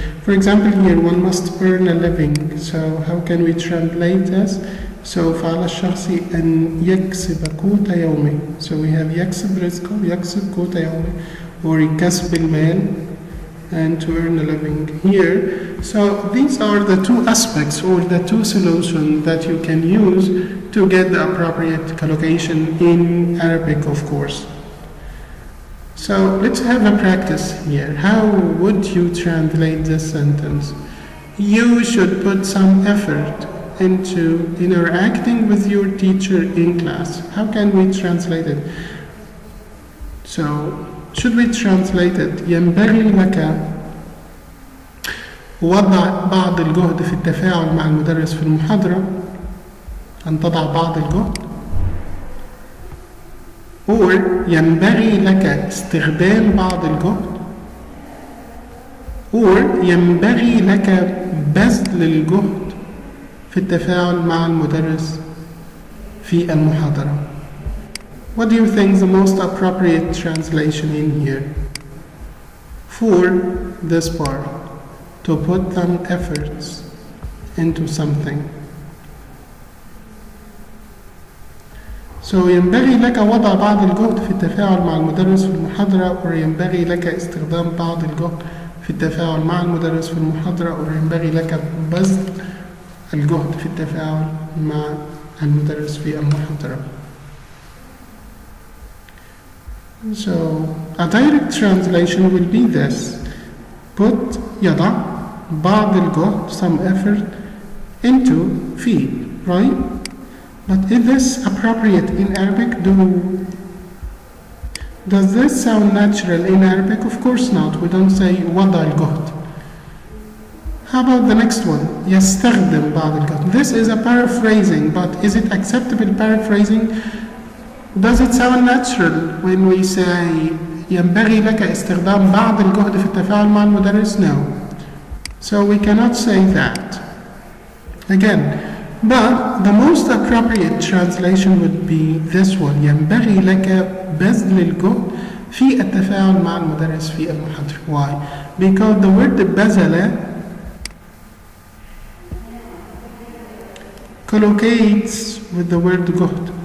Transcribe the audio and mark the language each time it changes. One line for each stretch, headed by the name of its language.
English: For example, here one must earn a living. So how can we translate this?
Arabic: So فعل الشخص أن يكسب قوت يومه.
English: So we have
Arabic: يكسب رزقه, يكسب قوت يومه, or كسب المال,
English: and to earn a living here. So these are the two aspects or the two solutions that you can use to get the appropriate collocation in Arabic, of course. So let's have a practice here. How would you translate this sentence? You should put some effort into interacting with your teacher in class. How can we translate it? So should we translate it?
Arabic: ينبغي لك وضع بعض الجهد في التفاعل مع المدرس في المحاضرة. أن تضع بعض الجهد. Or ينبغي لك استخدام بعض الجهد. Or ينبغي لك بذل الجهد في التفاعل مع المدرس في المحاضرة.
English: What do you think is the most appropriate translation in here? For this part, to put some efforts into something.
Arabic: So ينبغي لك وضع بعض الجهد في التفاعل مع المدرس في المحاضرة، أو ينبغي لك استخدام بعض الجهد في التفاعل مع المدرس في المحاضرة، أو ينبغي لك بذل الجهد في التفاعل مع المدرس في المحاضرة.
English: So a direct translation will be this: put
Arabic: يضع بعض الجهد,
English: some effort, into في, right? But is this appropriate in Arabic? Does this sound natural in Arabic? Of course not. We don't say
Arabic: وضع الجهد.
English: How about the next one?
Arabic: يستخدم بعض الجهد.
English: This is a paraphrasing, but is it acceptable paraphrasing? Does it sound natural when we say
Arabic: ينبغي لك استخدام بعض الجهد في التفاعل مع المدرس?
English: No. So we cannot say that. Again, but the most appropriate translation would be this one:
Arabic: ينبغي لك بذل الجهد في التفاعل مع المدرس في المحاضرة.
English: Why? Because the word بذل collocates with the word جهد.